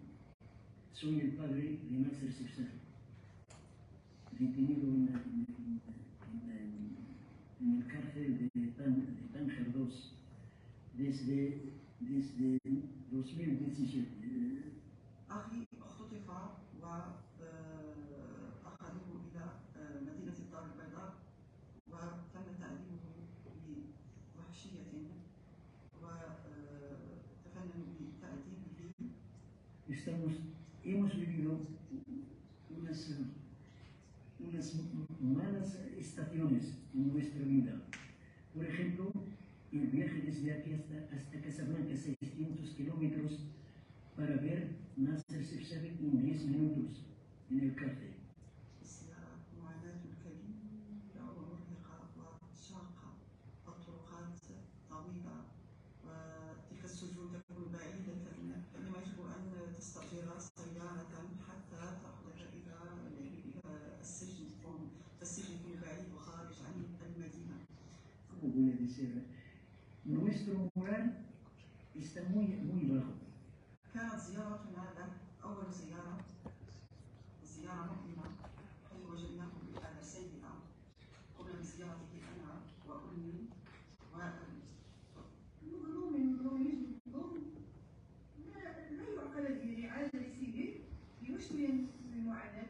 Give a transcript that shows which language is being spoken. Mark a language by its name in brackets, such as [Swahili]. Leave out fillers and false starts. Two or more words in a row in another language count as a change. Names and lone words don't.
[Spanish] Soy el padre de Nasser Sebzaki, detenido en el cárcel de Tánger 2 desde 2017. [Arabic] أخي اختطف وأخذوه إلى مدينة الدار البيضاء وتم تعذيبه بوحشية وتفننوا بتعذيبه. [Spanish] Hemos vivido unas malas estaciones en nuestra vida. Por ejemplo, el viaje desde aquí hasta Casablanca, 600 kilómetros, para ver Nasser Sebzaki en 10 minutos en el cárcel. [Arabic] معاناة كبيرة ومرهقة وشاقة، الطرقات طويلة وتلك السجون تكون بعيدة، فإنما يجب أن تستأجر سيارة حتى تأخذك إلى السجن، فالسجن يكون بعيد وخارج عن المدينة. [Spanish] ¿Cómo voy a decir? Nuestro moral está muy bajo. [Arabic] كانت زيارتنا له أول زيارة مؤلمة، حيث وجدناه بحالة سيئة قبل زيارته أنا وأمي وأبي. لا يعقل الإعادة لسيدي لمشكل المعاناة.